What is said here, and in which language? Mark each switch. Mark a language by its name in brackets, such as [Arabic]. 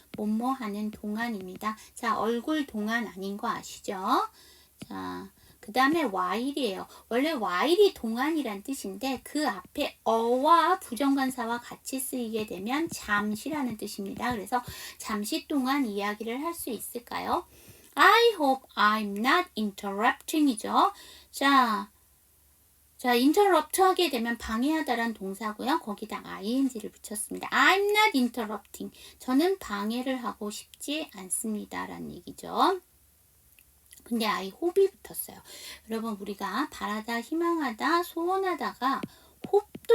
[Korean] 뭐뭐 하는 동안입니다. 자, 얼굴 동안 아닌 거 아시죠? 자, 그 다음에 while이에요. 원래 while이 동안이란 뜻인데 그 앞에 어와 부정관사와 같이 쓰이게 되면 잠시라는 뜻입니다. 그래서 잠시 동안 이야기를 할 수 있을까요? [English] I hope I'm not interrupting [Korean] 이죠. 자, interrupt 하게 되면 방해하다란 동사고요. 거기다 ing를 붙였습니다. [English] I'm not interrupting. [Korean] 저는 방해를 하고 싶지 않습니다. 라는 얘기죠. 근데 [English] I hope [Korean] 이 붙었어요. 여러분 우리가 바라다, 희망하다, 소원하다가 hope도